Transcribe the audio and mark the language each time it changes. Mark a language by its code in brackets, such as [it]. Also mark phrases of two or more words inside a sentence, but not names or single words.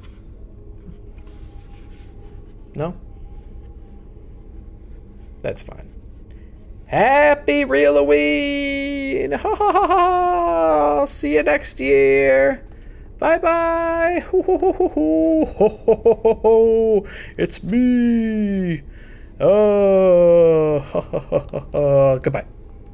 [en] No? That's fine. Happy Real-Halloween! Ha ha ha ha! I'll see you next year. Bye-bye! Ho ho ho ho ho! Ho ho ho ho ho! It's me! Oh! Ha ha ha ha! Goodbye.